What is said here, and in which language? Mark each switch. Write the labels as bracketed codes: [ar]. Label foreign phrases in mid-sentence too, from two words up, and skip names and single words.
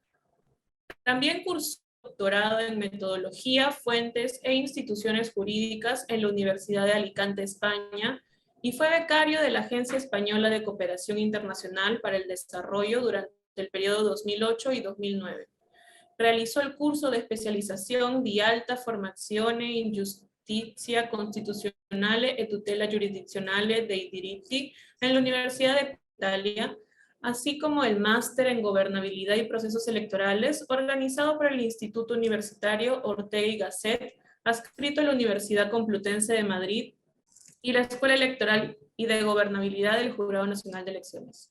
[es] También cursó doctorado en Metodología, Fuentes e Instituciones Jurídicas en la Universidad de Alicante, España, y fue becario de la Agencia Española de Cooperación Internacional para el Desarrollo durante el periodo 2008 y 2009. Realizó el curso de especialización [it] di alta formazione in Giustizia Costituzionale e Tutela Giurisdizionale dei Diritti [es] en la Universidad de Italia, así como el máster en Gobernabilidad y Procesos Electorales, organizado por el Instituto Universitario Ortega y Gasset, adscrito a la Universidad Complutense de Madrid, y la Escuela Electoral y de Gobernabilidad del Jurado Nacional de Elecciones.